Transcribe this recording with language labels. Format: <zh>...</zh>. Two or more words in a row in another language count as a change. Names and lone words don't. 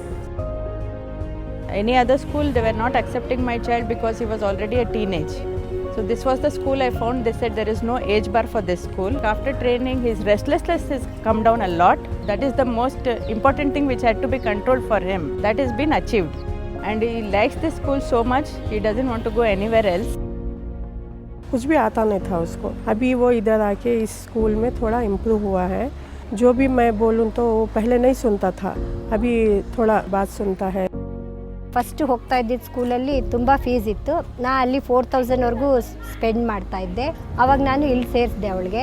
<en>Any other school, they were not accepting my child because he was already a teenage. So this was the school I found. They said there is no age bar for this school. After training, his restlessness has come down a lot. That is the most important thing which had to be controlled for him. That has been achieved. And he likes this school so much, he doesn't want to go anywhere else.</en> <hi>कुछ भी आता नहीं था उसको. अभी वो इधर आके इस स्कूल में थोड़ा इम्प्रूव हुआ है. जो भी मैं बोलूँ तो वो पहले नहीं सुनता था. अभी थोड़ा बात सुनता है.</hi> <kn>ಫಸ್ಟ್ ಹೋಗ್ತಾ ಇದ್ದಿದ್ದು ಸ್ಕೂಲಲ್ಲಿ ತುಂಬ ಫೀಸ್ ಇತ್ತು. ನಾ ಅಲ್ಲಿ 4000ವರೆಗೂ ಸ್ಪೆಂಡ್ ಮಾಡ್ತಾ ಇದ್ದೆ. ಆವಾಗ ನಾನು ಇಲ್ಲಿ ಸೇರಿಸಿದೆ ಅವಳಿಗೆ.</kn>